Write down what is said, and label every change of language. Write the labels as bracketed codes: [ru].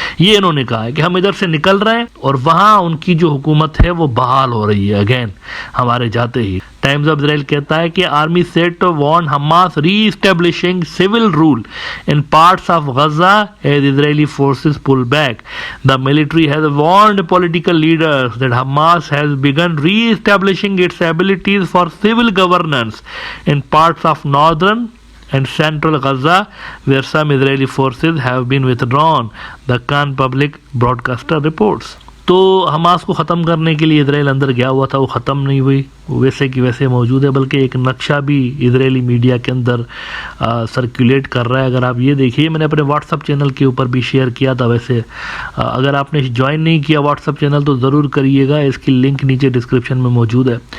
[ur] یہ انہوں نے کہا ہے کہ ہم ادھر سے نکل رہے ہیں اور وہاں ان کی جو حکومت ہے وہ بحال ہو رہی ہے اگین ہمارے جاتے ہی. [en] Times of Israel [ur] کہتا ہے کہ [en] Army set to warn Hamas reestablishing civil rule in parts of Gaza as Israeli forces pull back. The military has warned political leaders that Hamas has begun re-establishing its abilities for civil governance in parts of northern and central Gaza where some Israeli forces have been withdrawn, the Khan public broadcaster reports. [ur] تو Hamas کو ختم کرنے کے لیے اسرائیل اندر گیا ہوا تھا، وہ ختم نہیں ہوئی، ویسے کی ویسے موجود ہے، بلکہ ایک نقشہ بھی اسرائیلی میڈیا کے اندر سرکولیٹ کر رہا ہے. اگر آپ یہ دیکھیے، میں نے اپنے واٹس اپ چینل کے اوپر بھی شیئر کیا تھا. ویسے اگر آپ نے جوائن نہیں کیا واٹس اپ چینل تو ضرور کریے گا، اس کی لنک نیچے ڈسکرپشن میں موجود ہے.